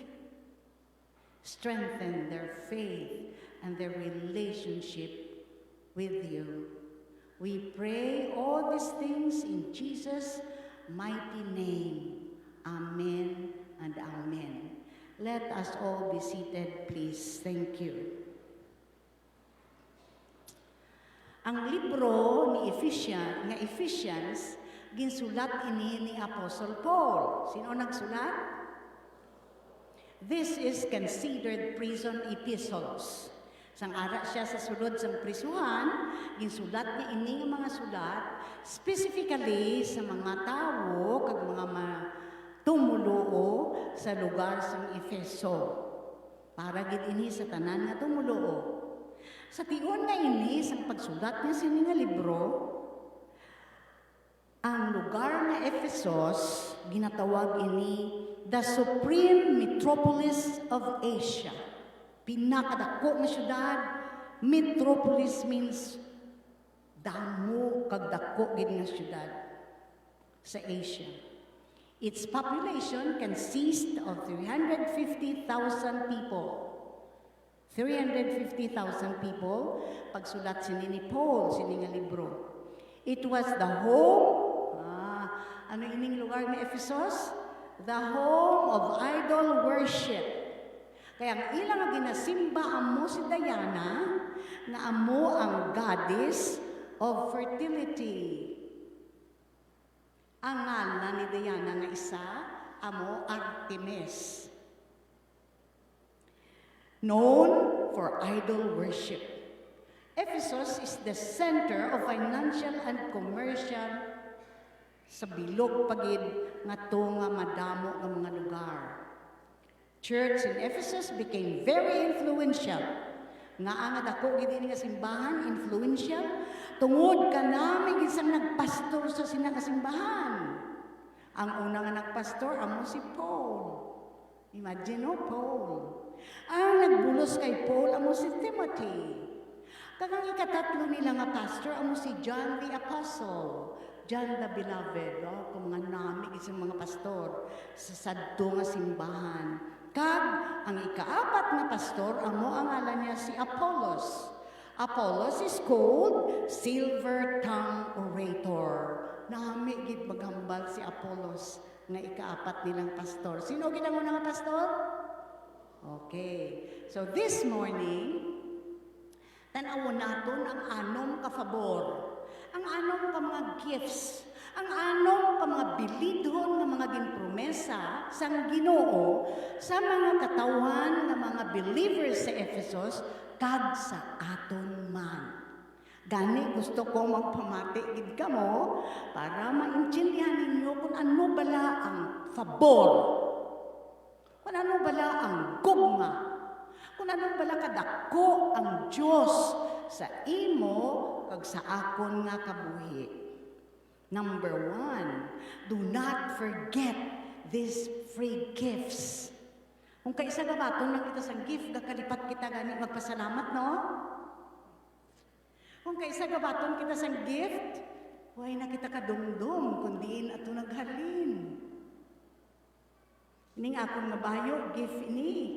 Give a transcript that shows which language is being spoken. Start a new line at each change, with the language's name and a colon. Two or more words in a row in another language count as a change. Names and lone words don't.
English: Strengthen their faith and their relationship with you. We pray all these things in Jesus' mighty name. Amen and amen. Let us all be seated, please. Thank you.
Hiligaynon: Ang libro ni Ephesians, ginsulat ini ni Apostle Paul. Sino nagsulat?
English: This is considered prison epistles.
Hiligaynon: Sang ara siya sa sulod sang prisuhan, ginsulat ni ini nga mga sulat specifically sa mga tawo kag mga tumuluo sa lugar sang Efeso. Para gid ini sa tanan nga tumuluo. Sa tion nga ini sang pagsulat niya sini nga libro, ang lugar nga Ephesus ginatawag ini
English: the supreme metropolis of Asia.
Hiligaynon: Pinakadako nga syudad.
English: Metropolis means
Hiligaynon: damo kag dako gid nga syudad sa Asia.
English: Its population consists of 350,000 people. 350,000 people,
Hiligaynon: pagsulat sini ni Paul, sini nga libro.
English: It was the home,
Hiligaynon: ano ining lugar ni Ephesus?
English: The home of idol worship.
Hiligaynon: Kaya ang ilang nga ginasimba amo si Diana, nga amo ang
English: goddess of fertility.
Hiligaynon: Ang ngalan ni Diana nga isa, amo Artemis.
English: Known for idol worship. Ephesus is the center of financial and commercial
Hiligaynon: sa bilog pagid nga to nga madamo nga mga lugar.
English: Church in Ephesus became very influential.
Hiligaynon: Nga ang dako gid ini nga simbahan influential tungod kanami gid sang nagpastor sa sina nga simbahan. Ang una nga nagpastor amo si Paul.
English: Imagine Paul.
Hiligaynon: Ang nagbulos kay Paul amo si Timothy. Kagang ikatatlo nila nga pastor amo si
English: John the Apostle. John the Beloved,
Hiligaynon: kung mga nami isang mga pastor sa sadto nga simbahan. Kag ang ikaapat nga pastor amo ang ngalan niya si Apollos.
English: Apollos is called silver tongue orator.
Hiligaynon: Nami gid maghambal si Apollos nga ikaapat nilang pastor. Sino gid ang unang pastor?
English: Okay. So this morning,
Hiligaynon: tan-awon naton ang anom ka favor. Ang anom ka mga gifts. Ang anom ka mga bilidhon nga mga ginpromesa sang Ginoo sa mga katawhan nga mga believers sa Ephesus kag sa aton man. Gani gusto ko magpamati gid kamo para maintindihan ninyo kung ano bala ang favor. Kung ano bala ang gugma. Kung ano bala kadako ang Dios sa imo kag sa akon nga kabuhi.
English: Number 1, do not forget these free gifts.
Hiligaynon: Kung kaisa gabaton lang kita sang gift, gakalipat kita gani magpasalamat, no? Kung kaisa gabaton kita sang gift, huwag na kita kadumdum, kundiin ato naghalin. Ning akong nabayo, gift ini.